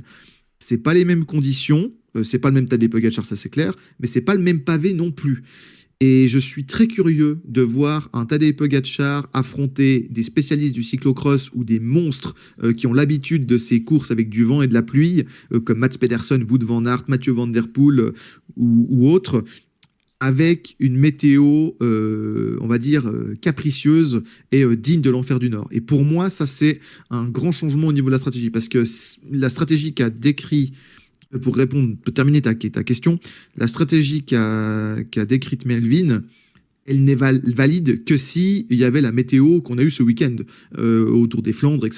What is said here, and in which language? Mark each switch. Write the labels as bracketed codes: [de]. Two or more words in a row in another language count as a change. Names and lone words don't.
[fr] C'est pas les mêmes conditions, c'est pas le même Tadej Pogačar, ça c'est clair, mais c'est pas le même pavé non plus. Et je suis très curieux de voir un Tadej Pogačar affronter des spécialistes du cyclocross ou des monstres qui ont l'habitude de ces courses avec du vent et de la pluie, comme Mats Pedersen, Wout van Aert, Mathieu Van Der Poel ou autres, avec une météo, on va dire, capricieuse et digne de l'enfer du Nord. Et pour moi, ça, c'est un grand changement au niveau de la stratégie, parce que la stratégie qu'a décrit, pour terminer ta question, la stratégie qu'a décrite Melvin, elle n'est valide que si il y avait la météo qu'on a eue ce week-end autour des Flandres, etc.